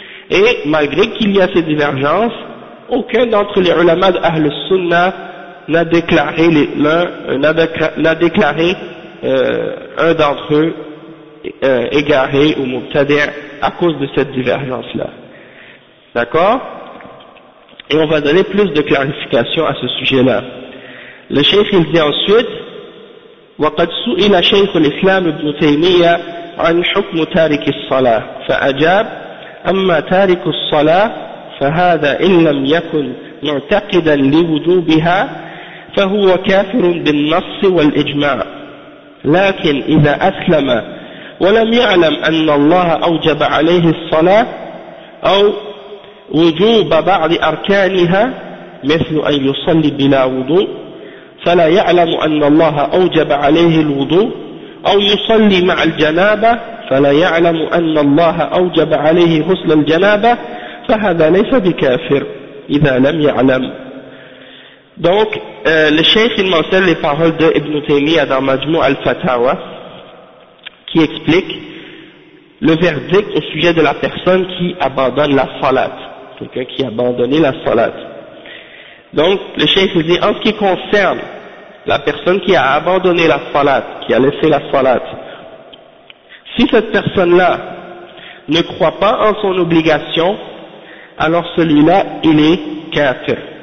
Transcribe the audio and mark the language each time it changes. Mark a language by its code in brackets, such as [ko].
[fr] Et malgré qu'il y a ces divergences, aucun d'entre les ulama d'Ahl Sunnah n'a déclaré un d'entre eux égaré ou mubtadi' à cause de cette divergence-là. D'accord? Et on va donner plus de clarification à ce sujet-là. Le cheikh il dit ensuite [ar] وَقَدْ سُئِلَ شَيْخُ الْإِسْلَامِ ابْنُ تَيْمِيَّةَ عَنْ حُكْمُ تَارِكِ الصَّلَاةِ فَأَجَابَ أَمَّا تَارِكُ الصَّلَاةِ فَهَذَا إِنْ لَمْ يَكُنْ مُعْتَقِدًا لِوُجُوبِهَا فهو كافر بالنص والإجماع لكن إذا أسلم ولم يعلم أن الله أوجب عليه الصلاة أو وجوب بعض أركانها مثل أن يصلي بلا وضوء فلا يعلم أن الله أوجب عليه الوضوء أو يصلي مع الجنابة فلا يعلم أن الله أوجب عليه غسل الجنابة فهذا ليس بكافر إذا لم يعلم. [fr] Donc, le cheikh il mentionne les paroles de Ibn Taymiyyah dans Majmu' al-Fatawa, qui explique le verdict au sujet de la personne qui abandonne la salat, quelqu'un qui a abandonné la salat. Donc le cheikh dit, en ce qui concerne la personne qui a abandonné la salat, qui a laissé la salat, si cette personne-là ne croit pas en son obligation, alors celui-là, il est kafir.